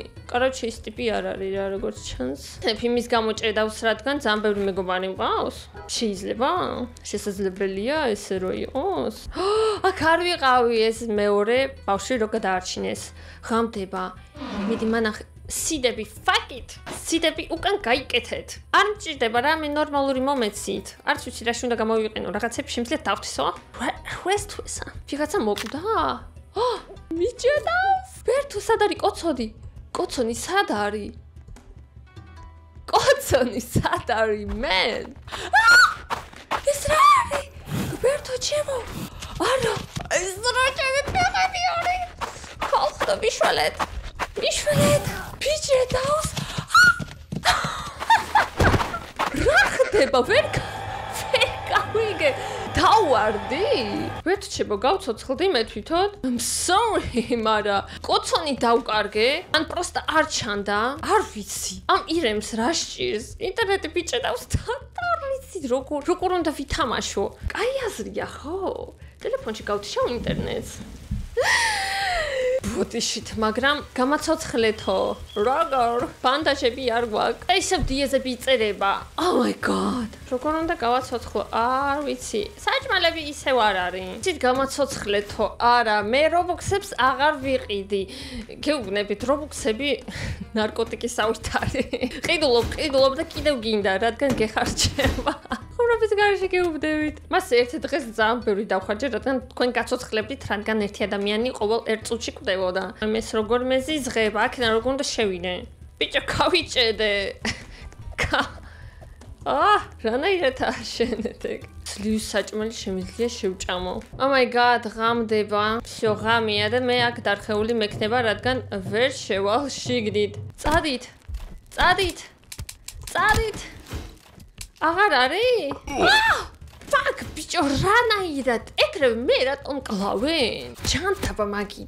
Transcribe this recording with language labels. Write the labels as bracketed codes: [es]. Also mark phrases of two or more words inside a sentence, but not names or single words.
[ka] კაროჩე ის ტიპი არ არის რა, როგორც ჩანს. იმის გამო ჭედავს, რადგან ძალიან ბევრი მეგობარი მყავს. შეიძლება? შესაძლებელია ესე რო იყოს? აქ არ ვიყავი, ეს მეორე ბავშვი რო გადაარჩინეს. ღამდება. მიდი მანახ სიდები, [en] fuck it. [ka] სიდები უკან გაიკეთეთ. არ მჭირდება რამე ნორმალური მომეცით. არც ვიცი რა უნდა გამოვიყენო, რაღაცები შემიძლია დავთვისო. request-ვისა. ვიღაცა მოკვდა? მიჭედავს. ბერთო, სად არის კოცოდი? კოცონი სად არის? კოცონი სად არის, man? ეს რა არის? ბერთო, ჩემო. არა, ეს რა ჩემი ფეხები არის? ხალხო, მიშველეთ. მიჭედავს. რა ხდება? ვერ გავიგე. დავარდი? ვერჩებო გავცოცხლდი მე თვითონ. [en] I'm sorry, [ka] მაგრამ კოცონი დავკარგე? ან პროსტა არ ჩანდა? არ ვიცი. ამ ირემს რა სჭირს? ინტერნეტი მიჭედავს და არ ვიცი როგორ უნდა ვითამაშო. კაი აზრია ხო? ტელეფონში გავთიშავ ინტერნეტს. ბოტიშით, მაგრამ გამაცოცხლეთო. როგორ? ბანდაჟები არ გვაქვს. ისევ დიეზები იწერება. [en] Oh my god. [ka] როგორ უნდა გავაცოცხლო? არ ვიცი. საჭმელები ისევ არ არის. იცით გამაცოცხლეთო? არა, მე რობოქსებს აღარ ვიყიდი. გეუბნებით, რობოქსები ნარკოტიკისავით არის. ყიდულობ და კიდევ გინდა, რადგან გეხარჯება. ხურობის გარეშე გეუბნებით. მას ერთ დღეს ძალიან ბევრი დავხარჯე, რადგან თქვენ გაცოცხლებდით, რადგან ერთი ადამიანი ყოველ ერთ წუთში კვდებოდა. ეს როგორ მეზიზღება, აქედან როგორ უნდა შევიდე? ბიჭო, გავიჭედე. რანაირად აღშენეთ ეგ? ძლივს საჭმელი შემიძლია შევჭამო. [en] Oh my god, [ka] ღამდება. всё, ღამეა და მე აქ დარხეული მექნება, რადგან ვერ შევალ შიგნით. წადით. აღარ არის? Fuck, ბიჭო, რანაირად? ეგრევე მე რატომ კლავენ? ჯანტაბა მაგით.